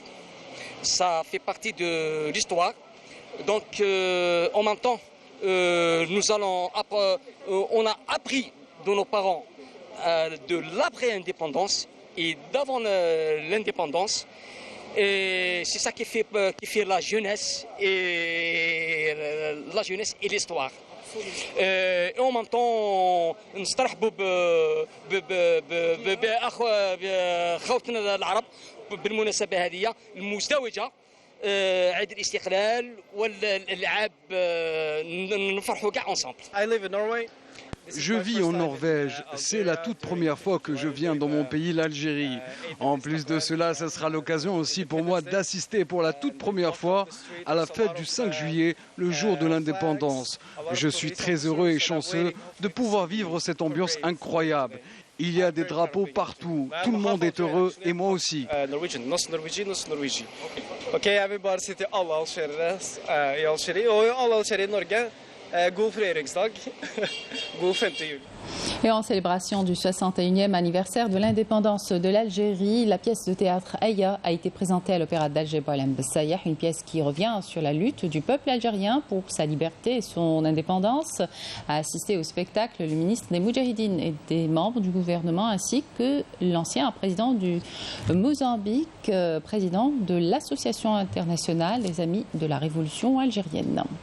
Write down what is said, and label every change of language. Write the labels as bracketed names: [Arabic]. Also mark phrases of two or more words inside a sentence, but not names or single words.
[French] Ça fait partie de l'histoire. Donc en même temps, on a appris de nos parents de l'après-indépendance et d'avant l'indépendance. Et c'est ça qui fait la jeunesse et l'histoire. Et en même temps [Arabic] نسترحبوا بخوتنا العرب بالمناسبة هذه المزدوجة عيد الاستقلال والالعاب نفرحوا كاع ensemble. [English] I live in Norway. [French] Je vis en Norvège. C'est la toute première fois que je viens dans mon pays, l'Algérie. En plus de cela, ce sera l'occasion aussi pour moi d'assister pour la toute première fois à la fête du 5 juillet, le jour de l'indépendance. Je suis très heureux et chanceux de pouvoir vivre cette ambiance incroyable. Il y a des drapeaux partout. Tout le monde est heureux et moi aussi. [Norwegian] Ok, jeg vil bare si til alle algeriere i Algerie og alle algeriere i Norge, god frigjøringsdag, god 5. juli. [French] Et en célébration du 61e anniversaire de l'indépendance de l'Algérie, la pièce de théâtre Aya a été présentée à l'Opéra d'Alger Boualem Bessaïah, une pièce qui revient sur la lutte du peuple algérien pour sa liberté et son indépendance. A assisté au spectacle le ministre des Moudjahidines et des membres du gouvernement ainsi que l'ancien président du Mozambique, président de l'Association internationale des amis de la révolution algérienne.